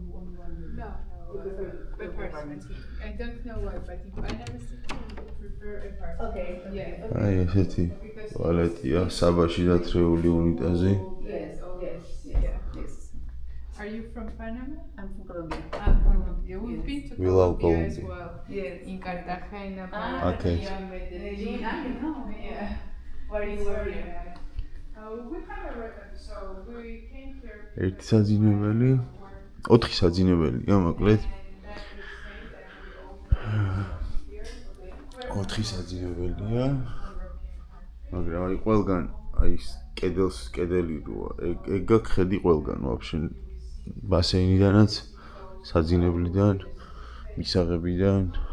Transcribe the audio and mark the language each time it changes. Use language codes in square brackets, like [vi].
[en] I don't know why, but in Panama City we prefer apartment. Okay. Yeah. [ka] აი ესეთი ტუალეტია, საბაში დათრეული უნიტაზი. [en] Yes. Yes. Yeah. Yes. Are you from Panama? I'm from Colombia. Colombia. We've been to We love Colombia as Colombia. well. Yes. In Cartagena. Okay. Medellin. Yeah. Where you were? We have a record, so we came here. [ka] ერთი საძინებელი, 4 საძინებელია, მოკლედ. 4 საძინებელია. მაგრამ აი ყველგან აი კედელი როა, ეგ გაქვს ხედი ყველგან ვაფშე ბასეინიდანაც, საძინებლიდან, მისაღებიდან.